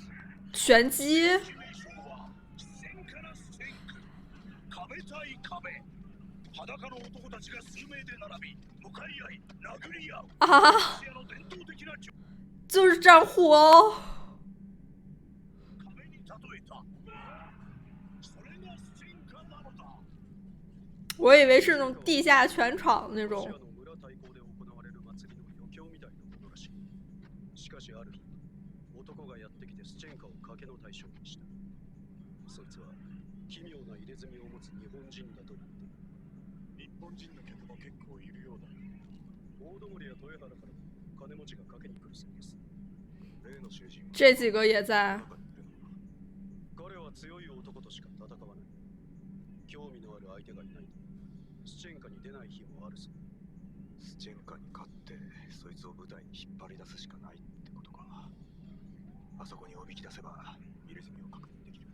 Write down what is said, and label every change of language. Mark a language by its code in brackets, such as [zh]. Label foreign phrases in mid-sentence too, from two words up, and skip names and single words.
[zh] 拳击。 [ja] 壁対壁。裸の男たちが数名で並び向かい合い殴り合う [zh] 啊， [ja] ロシアの伝統的な [zh] 就是战虎哦。 [ja] 壁に例えた。それがスチェンカなのだ。 [zh] 我以为是那种地下拳场那种。 [ja] ロシアの村対抗で行われる祭りの余興みたいなものらしい。しかしある日、男がやってきてスチェンカを賭けの対象にした。そいつは奇妙な入れ墨を持つ日本人だと言っている。日本人の客も結構いるようだ。大通りや豊原からも金持ちが賭けに来るそうです。例の囚人は [zh] 这几个也在。 [ja] 彼は強い男としか戦わない。興味のある相手がいないとスチェンカに出ない日もあるそう。スチェンカに勝ってそいつを舞台に引っ張り出すしかないってことか。あそこにおびき出せば入れ墨を確認できる。